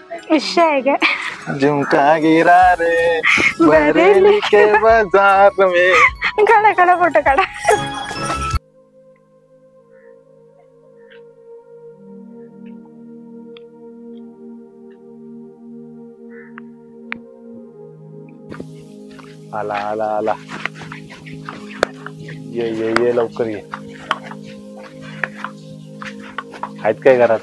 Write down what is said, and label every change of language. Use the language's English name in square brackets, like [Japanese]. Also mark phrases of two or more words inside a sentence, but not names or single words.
[Marathi] विषय आहे काय? [Hindi] झुमका गिरा रे बरेली के बाजार में. [Marathi] काढा काढा फोटो काढा. आला आला आला. ये ये ये लवकर ये. आहेत काय घरात?